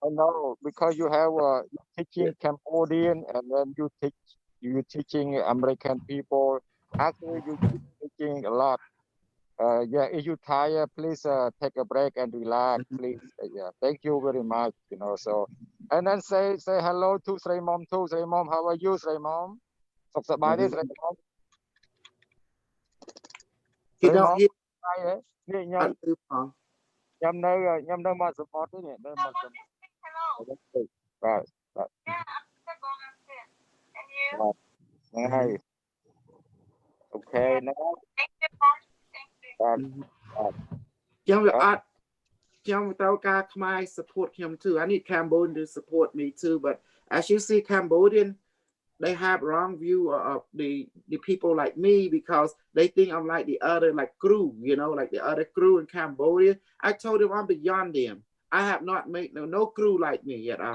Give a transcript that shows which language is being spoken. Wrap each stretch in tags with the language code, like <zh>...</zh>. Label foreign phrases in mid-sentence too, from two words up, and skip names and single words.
<en>I know because you have you teaching Cambodian and then you teaching American people. Actually, you keep teaching a lot. Yeah, if you tired, please take a break and relax, please. Yeah, thank you very much. So, and then say hello to Sri Mom too. Sri Mom, how are you, Sri Mom?</en> <km>សុខសប្បាយទេ Sri Mom?</km> <en>he Sri don't Mom, he</en> <km>ហើយនេះខ្ញុំ</km> <en>understand.</en> <km>នៅមកសមុទ្រទេនេះនៅមកសមុទ្រ</km> <en>Hello.</en> <km>បាទ</km> <en>Yeah, I'm still going upstairs. And you?</en> <km>ហ្នឹងហើយ Okay ណា</km> <en>Thank you, Mom. Thank you.</en> <km>បាទ ខ្ញុំត្រូវការខ្មែរ support ខ្ញុំ too.</km> <en>I need Cambodian to support me too. But as you see, Cambodian, they have wrong view of the people like me, because they think I'm like the other crew, like the other crew in Cambodia. I told them I'm beyond them. I have not made no crew like me at all.</en>